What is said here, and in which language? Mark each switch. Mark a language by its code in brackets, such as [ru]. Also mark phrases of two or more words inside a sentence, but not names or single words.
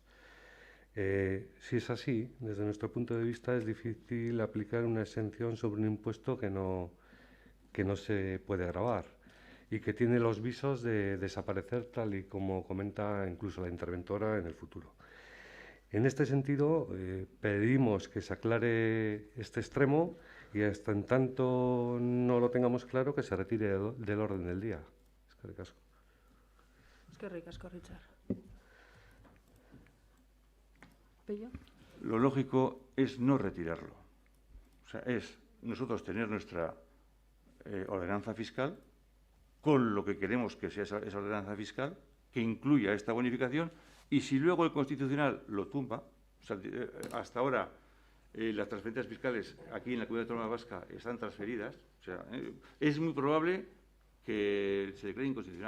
[es] Si es así, desde nuestro punto de vista es difícil aplicar una exención sobre un impuesto que no se puede gravar y que tiene los visos de desaparecer, tal y como comenta incluso la interventora, en el futuro. En este sentido, pedimos que se aclare este extremo y, hasta en tanto no lo tengamos claro, que se retire del orden del día. [eu] Eskerrik asko. Eskerrik asko, Richard. Pello. [es] Lo lógico es no retirarlo. O sea, es nosotros tener nuestra ordenanza fiscal con lo que queremos que sea esa ordenanza fiscal, que incluya esta bonificación. Y si luego el Constitucional lo tumba, o sea, hasta ahora las transferencias fiscales aquí en la Comunidad Autónoma Vasca están transferidas, o sea, es muy probable que se declare inconstitucional.